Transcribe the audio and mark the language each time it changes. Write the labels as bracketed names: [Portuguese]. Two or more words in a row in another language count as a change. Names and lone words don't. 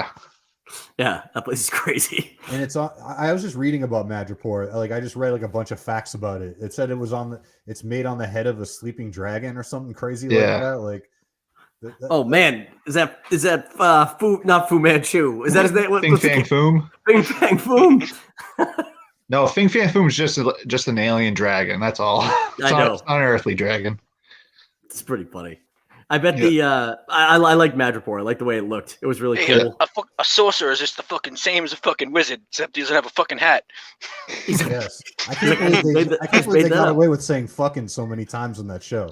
[English] Yeah, that place is crazy. And it's on. I was just reading about Madripoor. Like I just read like a bunch of facts about it. It said it was it's made on the head of a sleeping dragon or something crazy like that. Like. Oh man, is that not Fu Manchu? Is that his name? Fing Fang Foom? Fing Fang Foom. No, Fing Fang Foom is just an alien dragon. That's all. It's not an earthly dragon. It's pretty funny. I bet I like Madripoor. I like the way it looked. It was really cool. A sorcerer is just the fucking same as a fucking wizard, except he doesn't have a fucking hat. Yes, I can't believe they got away with saying "fucking" so many times on that show.